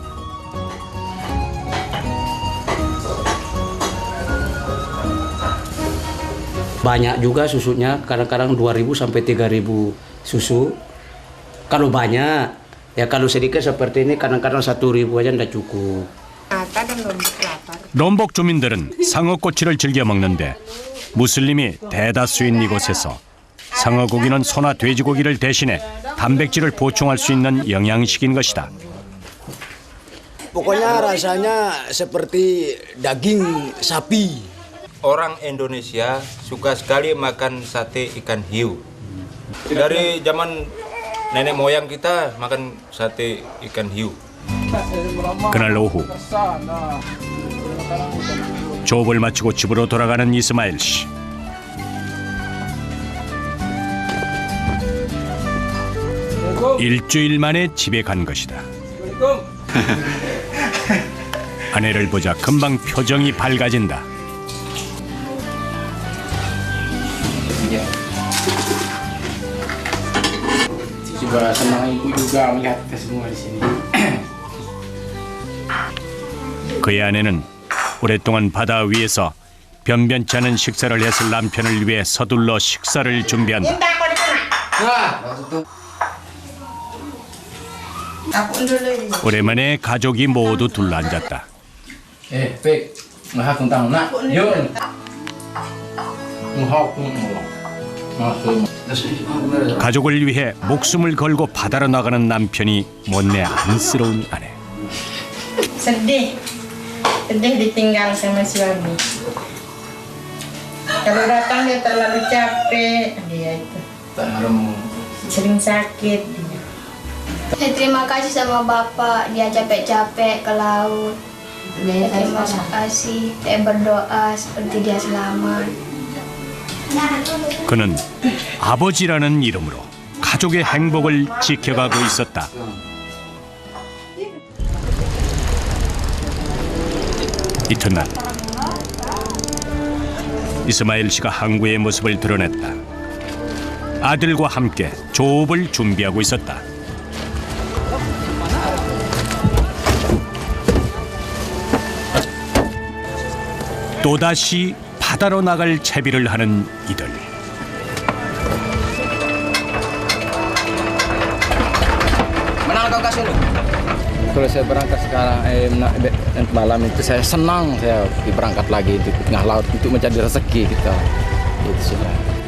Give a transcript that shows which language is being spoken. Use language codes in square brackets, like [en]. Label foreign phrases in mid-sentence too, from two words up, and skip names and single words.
[id] Banyak juga susunya, kadang-kadang 2.000 sampai 3.000 susu. Kalau banyak, ya kalau sedikit seperti ini kadang-kadang 1.000 aja tidak cukup. [ko] 롬복 주민들은 상어 꼬치를 즐겨 먹는데 무슬림이 대다수인 이곳에서 상어 고기는 소나 돼지고기를 대신해 단백질을 보충할 수 있는 영양식인 것이다. [id] Pokoknya rasanya seperti daging sapi. Orang Indonesia suka sekali makan sate ikan hiu. Dari zaman nenek moyang kita makan sate ikan hiu. [ko] 그날 오후 조업을 마치고 집으로 돌아가는 이스마일 씨. 일주일 만에 집에 간 것이다. 아내를 보자 금방 표정이 밝아진다. [id] Juga senang ibu juga melihat kita semua di sini. [ko] 그의 아내는 오랫동안 바다 위에서 변변치 않은 식사를 했을 남편을 위해 서둘러 식사를 준비한다. 오랜만에 가족이 모두 둘러앉았다. 가족을 위해 목숨을 걸고 바다로 나가는 남편이 못내 안쓰러운 아내. [id] Sedih ditinggal sama suami. Kalau datang dia terlalu capek, dia itu sering sakit. Saya terima kasih sama Bapak, dia capek-capek ke laut. Terima kasih, saya berdoa seperti dia selamat. [ko] 그는 아버지라는 이름으로 가족의 행복을 지켜가고 있었다. 이튿날 이스마일 씨가 항구의 모습을 드러냈다. 아들과 함께 조업을 준비하고 있었다. 또다시 바다로 나갈 채비를 하는 이들. [id] Mana kau kasih lu? Kalau saya berangkat sekarang malam itu saya senang saya berangkat lagi di tengah laut untuk mencari rezeki kita. Itu sudah.